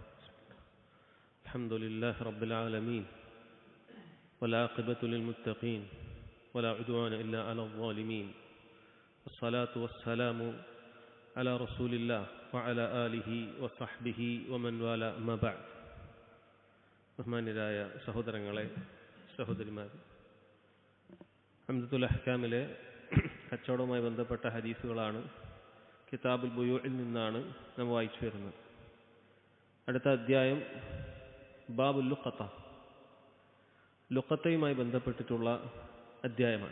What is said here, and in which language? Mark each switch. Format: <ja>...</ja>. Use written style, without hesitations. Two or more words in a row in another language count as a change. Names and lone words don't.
<ar>الحمد لله رب العالمين والعاقبة للمتقين ولا عدوان إلا على الظالمين والصلاة والسلام على رسول الله وعلى آله وصحبه ومن والاه أما بعد.</ar> <ml>ബഹുമാന്യരായ സഹോദരങ്ങളെ, സഹോദരിമാർ, ഹംദത്തുൽ അഹ്കാമിലെ കച്ചവടവുമായി ബന്ധപ്പെട്ട ഹദീസുകളാണ് കിതാബുൽ ബുയൂഇൽ നിന്നാണ് നാം വായിച്ചു വരുന്നത്. അടുത്ത അധ്യായം ബാബുൽ ലുഖത്ത, ലുഖത്തയുമായി ബന്ധപ്പെട്ടിട്ടുള്ള അധ്യായമാണ്.</ml>